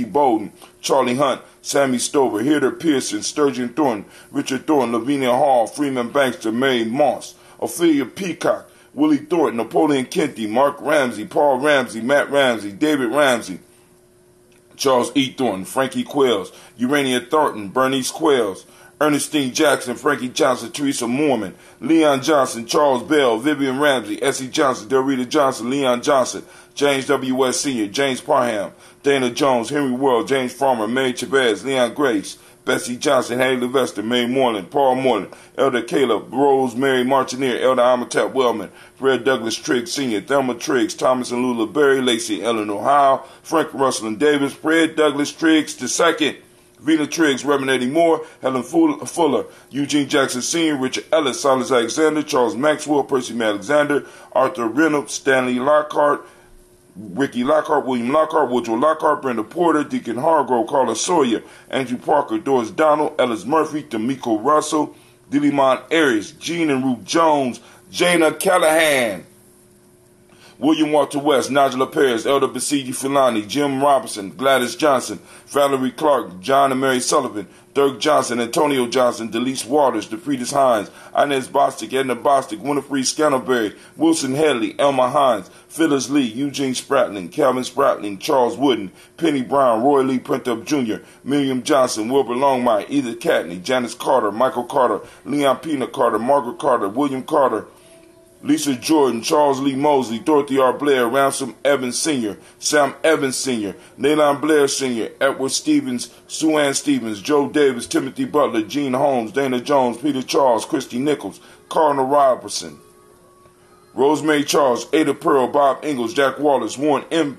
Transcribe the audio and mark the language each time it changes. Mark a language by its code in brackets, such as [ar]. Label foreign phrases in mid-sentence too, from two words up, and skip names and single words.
[en] Bowden, Charlie Hunt, Sammy Stover, Hilda Pearson, Sturgeon Thornton, Richard Thornton, Lavinia Hall, Freeman Bankster, Mary Moss, Ophelia Peacock, Willie Thornton, Napoleon Kenty, Mark Ramsey, Paul Ramsey, Matt Ramsey, David Ramsey, Charles E. Thornton, Frankie Quells, Urania Thornton, Bernice Quells, Ernestine Jackson, Frankie Johnson, Teresa Mormon, Leon Johnson, Charles Bell, Vivian Ramsey, Essie Johnson, Delrita Johnson, Leon Johnson, James W. West Sr., James Parham, Dana Jones, Henry World, James Farmer, Mary Chavez, Leon Grace, Bessie Johnson, Haley Levester, Mary Moreland, Paul Moreland, Elder Caleb, Rose Mary Martineer, Elder Amatap Wellman, Fred Douglas Triggs Sr., Thelma Triggs, Thomas and Lula Berry, Lacey Eleanor Howe, Frank Russell and Davis, Fred Douglas Triggs II, Vina Triggs, Reverend Eddie Moore, Helen Fuller, Eugene Jackson Sr., Richard Ellis, Silas Alexander, Charles Maxwell, Percy May Alexander, Arthur Reynolds, Stanley Lockhart, Ricky Lockhart, William Lockhart, Woodrow Lockhart, Brenda Porter, Deacon Hargrove, Carla Sawyer, Andrew Parker, Doris Donald, Ellis Murphy, D'Amico Russell, Dillimon Aries, Jean and Ruth Jones, Jana Callahan, William Walter West, Nigel Perez, Elder Basiji Filani, Jim Robinson, Gladys Johnson, Valerie Clark, John and Mary Sullivan, Dirk Johnson, Antonio Johnson, Delise Waters, DeFridas Hines, Inez Bostic, Edna Bostic, Winifred Scantleberry, Wilson Headley, Elma Hines, Phyllis Lee, Eugene Spratling, Calvin Spratling, Charles Wooden, Penny Brown, Roy Lee Printup Jr., Miriam Johnson, Wilbur Longmire, Edith Catney, Janice Carter, Michael Carter, Leon Pena Carter, Margaret Carter, William Carter, Lisa Jordan, Charles Lee Mosley, Dorothy R. Blair, Ransom Evans Sr., Sam Evans Sr., Nalon Blair Sr., Edward Stevens, Sue Ann Stevens, Joe Davis, Timothy Butler, Gene Holmes, Dana Jones, Peter Charles, Christy Nichols, Cardinal Robertson, Rosemary Charles, Ada Pearl, Bob Ingalls, Jack Wallace, Warren M.